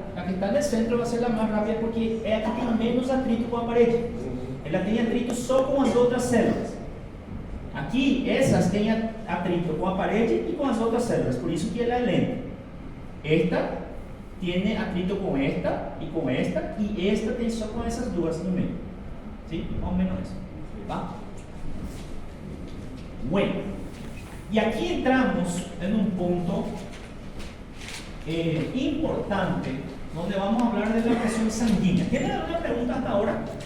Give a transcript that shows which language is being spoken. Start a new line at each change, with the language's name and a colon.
Spanish: La que está en el centro va a ser la más rápida porque es la que tiene menos atrito con la pared.
Portuguese: Ela tem atrito só com as outras células. Aqui, essas têm atrito com a parede e com as outras células, por isso que ela é lenta. Esta tem atrito com esta, e esta tem só com essas duas no meio.
Spanish: ¿Sí? Más o menos eso. ¿Va? Bueno, y aquí entramos en un punto importante, donde vamos a hablar de la presión sanguínea. ¿Tienen alguna pregunta hasta ahora?